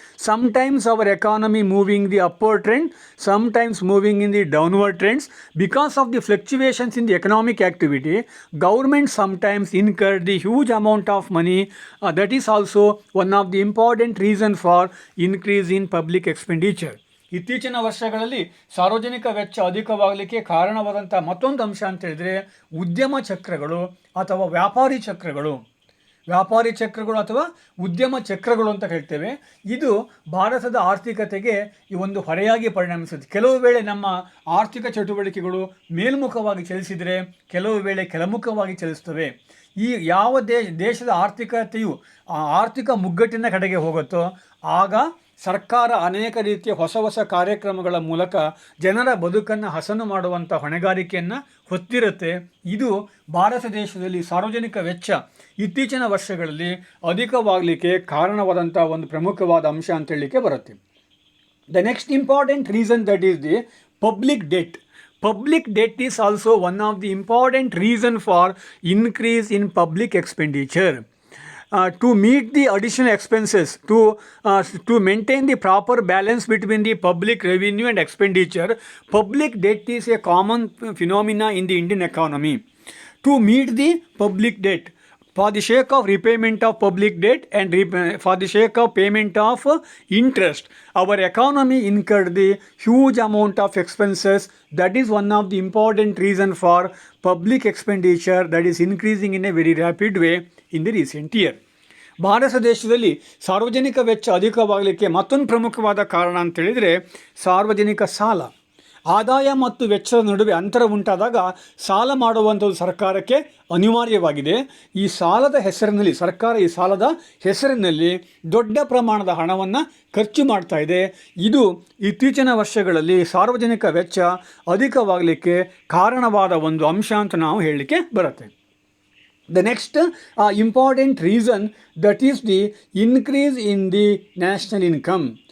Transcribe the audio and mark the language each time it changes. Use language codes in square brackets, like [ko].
[en] Sometimes our economy moving the upward trend, sometimes moving in the downward trends. Because of the fluctuations in the economic activity, government sometimes incur the huge amount of money. That is also one of the important reason for increase in public expenditure. [kn] ಇತ್ತೀಚಿನ ವರ್ಷಗಳಲ್ಲಿ ಸಾರ್ವಜನಿಕ ವೆಚ್ಚ ಅಧಿಕವಾಗಲಿಕ್ಕೆ ಕಾರಣವಾದಂಥ ಮತ್ತೊಂದು ಅಂಶ ಅಂತ ಹೇಳಿದರೆ ಉದ್ಯಮ ಚಕ್ರಗಳು ಅಥವಾ ವ್ಯಾಪಾರಿ ಚಕ್ರಗಳು ಅಥವಾ ಉದ್ಯಮ ಚಕ್ರಗಳು ಅಂತ ಹೇಳ್ತೇವೆ. ಇದು ಭಾರತದ ಆರ್ಥಿಕತೆಗೆ ಈ ಒಂದು ಹೊರೆಯಾಗಿ ಪರಿಣಮಿಸುತ್ತೆ. ಕೆಲವು ವೇಳೆ ನಮ್ಮ ಆರ್ಥಿಕ ಚಟುವಟಿಕೆಗಳು ಮೇಲ್ಮುಖವಾಗಿ ಚಲಿಸಿದರೆ ಕೆಲವು ವೇಳೆ ಕೆಳಮುಖವಾಗಿ ಚಲಿಸ್ತವೆ. ಈ ಯಾವ ದೇಶದ ಆರ್ಥಿಕತೆಯು ಆರ್ಥಿಕ ಮುಗ್ಗಟ್ಟಿನ ಕಡೆಗೆ ಹೋಗುತ್ತೋ ಆಗ ಸರ್ಕಾರ ಅನೇಕ ರೀತಿಯ ಹೊಸ ಕಾರ್ಯಕ್ರಮಗಳ ಮೂಲಕ ಜನರ ಬದುಕನ್ನು ಹಸನು ಮಾಡುವಂಥ ಹೊಣೆಗಾರಿಕೆಯನ್ನು ಹೊತ್ತಿರುತ್ತೆ. ಇದು ಭಾರತ ದೇಶದಲ್ಲಿ ಸಾರ್ವಜನಿಕ ವೆಚ್ಚ ಇತ್ತೀಚಿನ ವರ್ಷಗಳಲ್ಲಿ ಅಧಿಕವಾಗಲಿಕ್ಕೆ ಕಾರಣವಾದಂಥ ಒಂದು ಪ್ರಮುಖವಾದ ಅಂಶ ಅಂತ ಹೇಳಲಿಕ್ಕೆ ಬರುತ್ತೆ. [en] The next important reason that is the public debt. Public debt is also one of the important reason for increase in public expenditure. To meet the additional expenses, to maintain the proper balance between the public revenue and expenditure, public debt is a common phenomena in the Indian economy. To meet the public debt, for the sake of repayment of public debt and for the sake of payment of interest, our economy incurred the huge amount of expenses. That is one of the important reason for public expenditure that is increasing in a very rapid way in the recent year. [kn] Bharat ದೇಶದಲ್ಲಿ ಸಾರ್ವಜನಿಕ ವೆಚ್ಚ ಅಧಿಕವಾಗಲಿಕ್ಕೆ ಮತ್ತೊಂದು ಪ್ರಮುಖವಾದ ಕಾರಣ ಅಂತೇಳಿದರೆ ಸಾರ್ವಜನಿಕ ಸಾಲ. ಆದಾಯ ಮತ್ತು ವೆಚ್ಚದ ನಡುವೆ ಅಂತರ ಉಂಟಾದಾಗ ಸಾಲ ಮಾಡುವಂಥದ್ದು ಸರ್ಕಾರಕ್ಕೆ ಅನಿವಾರ್ಯವಾಗಿದೆ. ಈ ಸಾಲದ ಹೆಸರಿನಲ್ಲಿ ಸರ್ಕಾರ ಈ ಸಾಲದ ಹೆಸರಿನಲ್ಲಿ ದೊಡ್ಡ ಪ್ರಮಾಣದ ಹಣವನ್ನು ಖರ್ಚು ಮಾಡ್ತಾ ಇದೆ. ಇದು ಇತ್ತೀಚಿನ ವರ್ಷಗಳಲ್ಲಿ ಸಾರ್ವಜನಿಕ ವೆಚ್ಚ ಅಧಿಕವಾಗಲಿಕ್ಕೆ ಕಾರಣವಾದ ಒಂದು ಅಂಶ ಅಂತ ನಾವು ಹೇಳಲಿಕ್ಕೆ ಬರುತ್ತೆ. [en] The next important reason that is the increase in the national income.